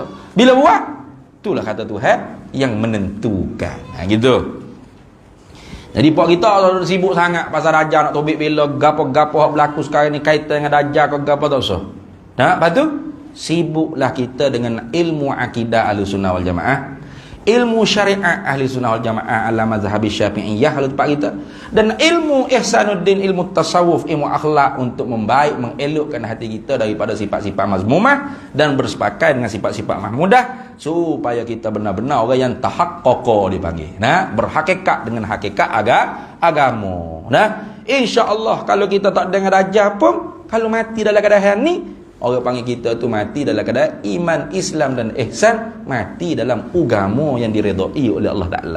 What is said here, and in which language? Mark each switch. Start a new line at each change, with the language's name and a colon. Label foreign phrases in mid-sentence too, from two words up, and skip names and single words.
Malay: Bila buat, itulah kata Tuhan yang menentukan. Gitu. Jadi pak kita kalau sibuk sangat pasal Dajjal, nak tobik bila gapo-gapo hak berlaku sekarang ni kaitan dengan Dajjal ke gapo tak usah. Lepas tu sibuklah kita dengan ilmu akidah
Arabic: أهل السنة والجماعة,
Malay: ilmu syariat
Arabic: أهل السنة والجماعة على مذهب الشافعية
Malay: kalau tempat kita, dan ilmu ihsanuddin, ilmu tasawuf, ilmu akhlak untuk membaik mengelokkan hati kita daripada sifat-sifat mazmumah dan bersepakat dengan sifat-sifat mahmudah, supaya kita benar-benar orang yang tahaqqaqa dipanggil. Berhakikat dengan hakikat agama. Insya-Allah kalau kita tak dengar Dajjal pun, kalau mati dalam keadaan ni, orang panggil kita tu mati dalam keadaan iman, Islam dan ihsan, mati dalam agama yang diredai oleh Allah Ta'ala.